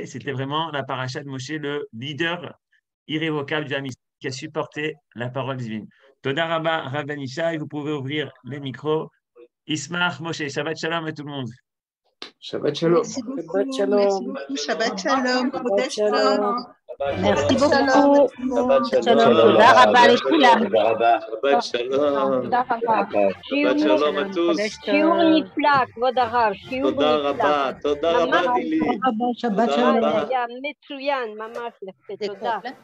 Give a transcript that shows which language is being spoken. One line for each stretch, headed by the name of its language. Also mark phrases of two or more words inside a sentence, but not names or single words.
French: C'était vraiment la paracha de Moshe, le leader irrévocable du
Hebrew: עם ישראל
French: qui a supporté la parole divine.
Hebrew: תודה רבה,
French: Rabban Yishai, vous pouvez ouvrir les micros. Ismar Moshe,
Hebrew: שבת שלום
French: à tout le monde.
Hebrew: שבת שלום.
French: Merci beaucoup.
Hebrew: שבת שלום. שבת שלום.
French: Merci beaucoup.
Hebrew: Shabbat Shalom. shalom. תודה רבה לכולם. שבת שלום. תודה רבה. שבת שלום
French: à tous.
Hebrew: שיעור נפלא, כבוד הרב, שיעור תודה נפלא. רבה, תודה רבה ממש. נילי. שבת תודה שלום. רבה. היה מצוין, ממש יפה, תודה.